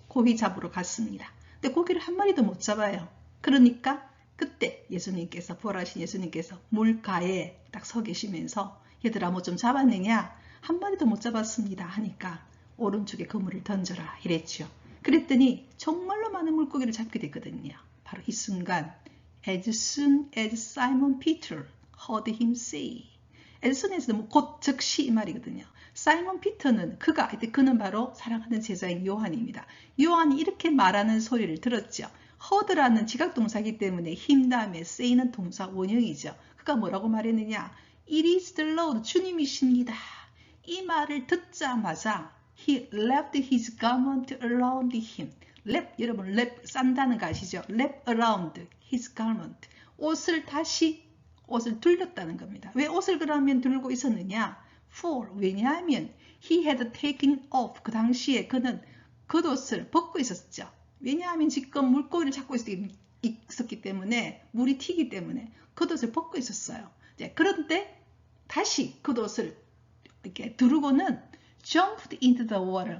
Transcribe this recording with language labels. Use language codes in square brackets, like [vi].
[ko] 고기 잡으러 갔습니다. 근데 고기를 한 마리도 못 잡아요. 그러니까 그때 예수님께서 부활하신 예수님께서 물가에 딱 서 계시면서 얘들아 뭐 좀 잡았느냐? 한 마리도 못 잡았습니다 하니까 오른쪽에 그물을 던져라 이랬죠. 그랬더니 정말로 많은 물고기를 잡게 됐거든요. 바로 이 순간 [en] as soon as Simon Peter heard him say as soon as [ko] 곧 즉시 이 말이거든요. 사이먼 피터는 그는 바로 사랑하는 제자인 요한입니다. 요한이 이렇게 말하는 소리를 들었죠. heard라는 지각동사이기 때문에 him 다음에 say는 동사 원형이죠. 그가 뭐라고 말했느냐? [en] It is the Lord, [ko] 주님이십니다. 이 말을 듣자마자 [en] He left his garment around him. [ko] 여러분 wrap 싼다는 거 아시죠? [en] wrap around his garment. [ko] 옷을 둘렸다는 겁니다. 왜 옷을 그러면 들고 있었느냐? [en] For 왜냐하면 he had taken off. [ko] 그 당시에 그는 겉옷을 벗고 있었죠. 왜냐하면 지금 물고기를 잡고 있었기 때문에 물이 튀기 때문에 겉옷을 벗고 있었어요. 그런데 다시 겉옷을 이렇게 두르고는 [en] jumped into the water.